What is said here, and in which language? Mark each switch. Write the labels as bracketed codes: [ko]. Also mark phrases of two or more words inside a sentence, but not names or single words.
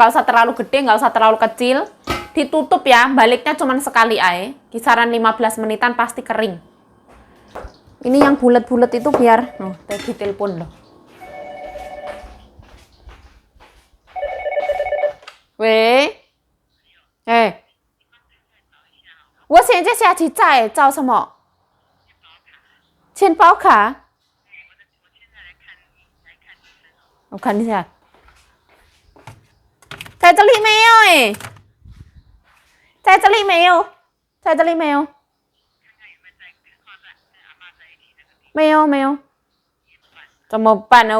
[id] nggak usah terlalu gede, nggak usah terlalu kecil, ditutup ya, baliknya cuma sekali aja, kisaran 15 menitan pasti kering. Ini yang bulat-bulat itu biar, tadi telepon loh. Weh, [zh] 我现在下去找什么？钱包卡？我看一下，在这里没有哎，在这里没有，在这里没有，没有没有，怎么办呢？